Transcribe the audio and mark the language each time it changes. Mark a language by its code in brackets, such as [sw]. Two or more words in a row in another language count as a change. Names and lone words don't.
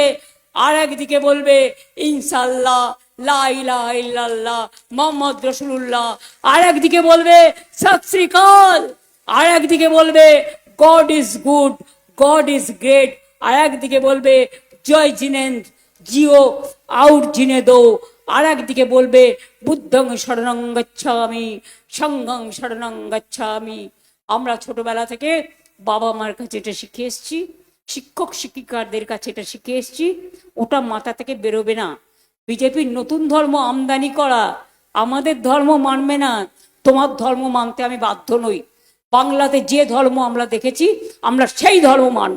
[bn] আর একদিকে বলবে [ar] إن شاء الله لا إله إلا الله محمد رسول الله. [bn] আর একদিকে বলবে [pa] ਸਤਿ ਸ੍ਰੀ ਅਕਾਲ। [bn] আর একদিকে বলবে [en] God is good, God is great. [bn] আর একদিকে বলবে [hi] जय जिनेन्द्र जियो आउट जीने दो। [bn] আর একদিকে বলবে [pi] বুদ্ধং শরণং গচ্ছামি সংঘং শরণং গচ্ছামি। [bn] আমরা ছোটবেলা থেকে বাবা মার কাছে এটা শিখে এসছি, শিক্ষক শিক্ষিকাদের কাছে এটা শিখে এসছি, ওটা মাথা থেকে বেরোবে না। বিজেপির নতুন ধর্ম আমদানি করা, আমাদের ধর্ম মানবে না, তোমার ধর্ম মানতে আমি বাধ্য নই। বাংলাতে যে ধর্ম আমরা দেখেছি আমরা সেই ধর্ম মানব।